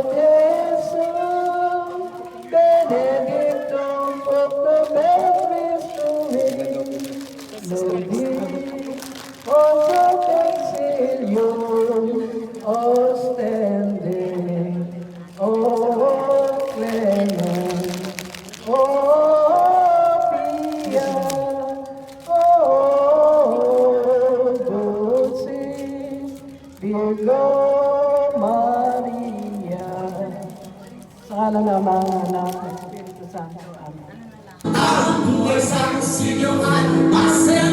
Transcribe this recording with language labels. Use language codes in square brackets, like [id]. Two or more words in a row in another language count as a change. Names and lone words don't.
[la] Jesum, benedictum fructum ventris tui, nobis, post exilium, ostende, o clemens, o pia, o dulcis, Virgo Maria. [tl] Sa ngalan ng Ama, Anak, at Espiritu Santo. Amen. Ang buhay sa silungan,